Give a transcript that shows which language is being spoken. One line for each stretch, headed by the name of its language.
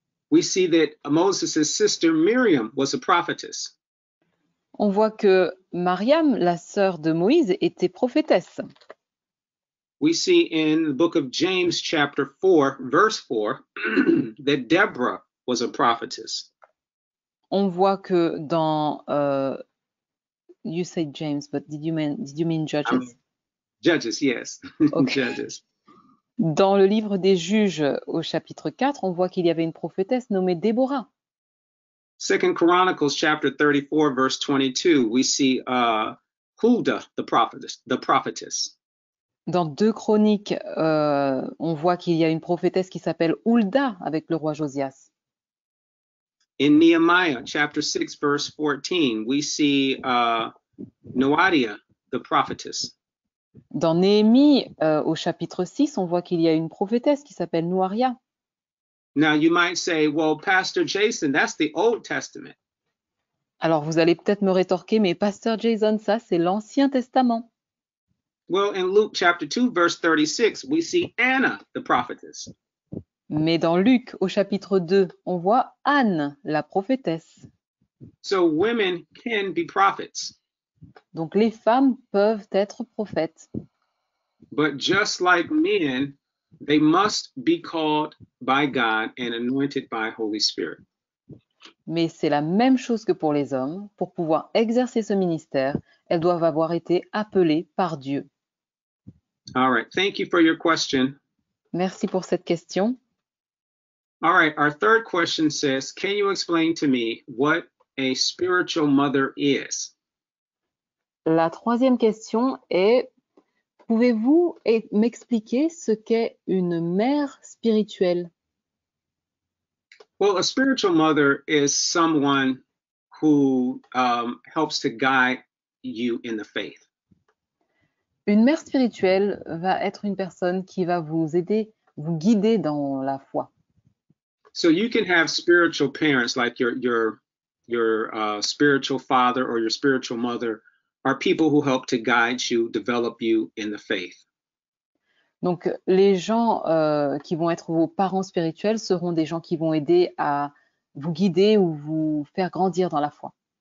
English: We see that Moses' sister Miriam was a prophetess.
French: On voit que Mariam, la sœur de Moïse, était prophétesse.
English: We see in the book of James chapter 4, verse 4, that Deborah was a prophetess.
French: On voit que dans
English: you said James, but did you mean Judges? Judges, yes. Okay. Judges.
French: Dans le livre des Juges au chapitre 4, on voit qu'il y avait une prophétesse nommée Déborah.
English: Second Chronicles chapter 34, verse 22, we see Huldah, the prophetess.
French: Dans 2 Chroniques, on voit qu'il y a une prophétesse qui s'appelle Huldah avec le roi Josias.
English: In Nehemiah chapter 6, verse 14, we see Noadiah, the prophetess.
French: Dans Néhémie, au chapitre 6, on voit qu'il y a une prophétesse qui s'appelle Nouaria.
English: Now you might say, well, Pastor Jason, that's the Old Testament.
French: Alors vous allez peut-être me rétorquer, mais Pasteur Jason, ça c'est l'Ancien Testament.
English: Well, in Luke chapter 2, verse 36, we see Anna, the prophetess.
French: Mais dans Luc, au chapitre 2, on voit Anne, la prophétesse.
English: So women can be prophets.
French: Donc les femmes peuvent être prophètes.
English: But just like men, they must be called by God and anointed by Holy Spirit.
French: Mais c'est la même chose que pour les hommes. Pour pouvoir exercer ce ministère, elles doivent avoir été appelées par Dieu.
English: All right. Thank you for your question.
French: Merci pour cette question.
English: All right. Our third question says, can you explain to me what a spiritual mother is?
French: La troisième question est, pouvez-vous m'expliquer ce qu'est une mère spirituelle?
English: Well, a spiritual mother is someone who helps to guide you in the faith.
French: Une mère spirituelle va être une personne qui va vous aider, vous guider dans la foi.
English: So you can have spiritual parents, like your spiritual father or your spiritual mother, are people who help to guide you, develop you in the faith.
French: Donc, les gens qui vont être vos parents spirituels seront des gens qui vont aider à vous guider ou vous faire grandir dans la foi.